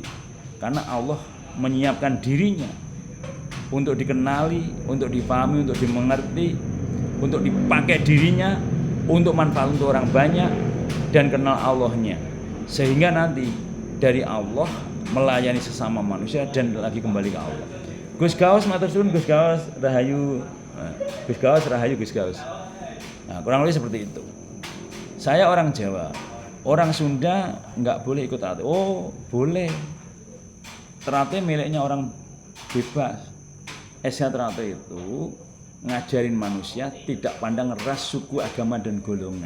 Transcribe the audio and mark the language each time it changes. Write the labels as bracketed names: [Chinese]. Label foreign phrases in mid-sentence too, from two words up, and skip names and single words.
[Indonesian] Karena Allah menyiapkan dirinya untuk dikenali, untuk dipahami, untuk dimengerti, untuk dipakai dirinya, untuk manfaat untuk orang banyak, dan kenal Allahnya. Sehingga nanti dari Allah melayani sesama manusia dan lagi kembali ke Allah. [Javanese] Gus Gaus matur suwun, Gus Gaus rahayu. Gus Gaus rahayu, Gus Gaus. [Indonesian] Nah, kurang lebih seperti itu. Saya orang Jawa. Orang Sunda nggak boleh ikut teratai. Oh, boleh. Teratai miliknya orang bebas. SH Teratai itu ngajarin manusia tidak pandang ras, suku, agama, dan golongan.